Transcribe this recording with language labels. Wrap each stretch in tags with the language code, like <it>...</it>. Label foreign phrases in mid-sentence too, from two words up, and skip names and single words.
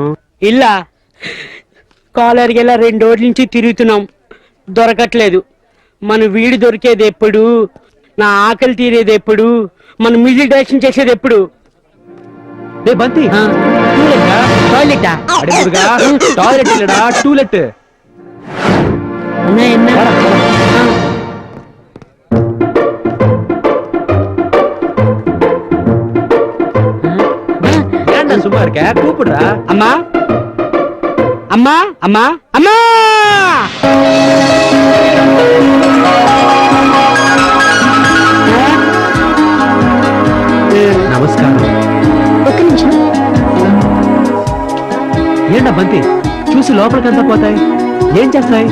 <te>ఇల్లా కాలర్కి ఇలా 2 రోజుల నుంచి తిరుగుతున్నాం, దొరకట్లేదు. మన వీడు దొరికేది ఎప్పుడు? నా ఆకలి తీరేది ఎప్పుడు? మన మ్యూజిక్ డైరెక్షన్ చేసేది ఎప్పుడు? రే బంతి, టాయిలెటా?</te> <ta>டாய்லெட் இல்லடா, டூலெட். சும்மா இருக்க, கூப்பிடுறா.</ta> <te>అమ్మా అమ్మా అమ్మా అమ్మా. నమస్కారం. ఒక్క నిమిషం. ఏంటా బంతి, చూసి లోపలికంతా పోతాయి, ఏం చేస్తాయి?</te>